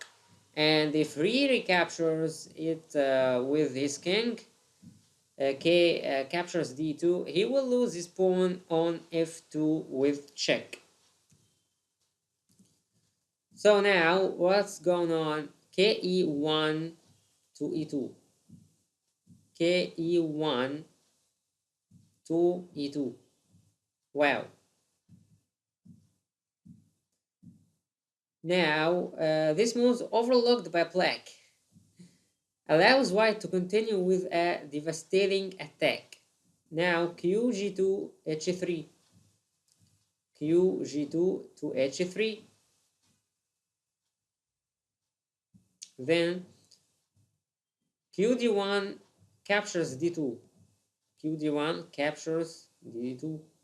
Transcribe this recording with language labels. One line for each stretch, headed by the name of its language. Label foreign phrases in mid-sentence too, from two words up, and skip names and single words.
English: And if he recaptures it with his king, captures d2, he will lose his pawn on f2 with check. So now what's going on? ke1 to e2, ke1 to e2. Wow. Now this move's overlooked by black, allows white to continue with a devastating attack. Now qg2 h3, qg2 to h3, then qd1 captures d2, qd1 captures d2.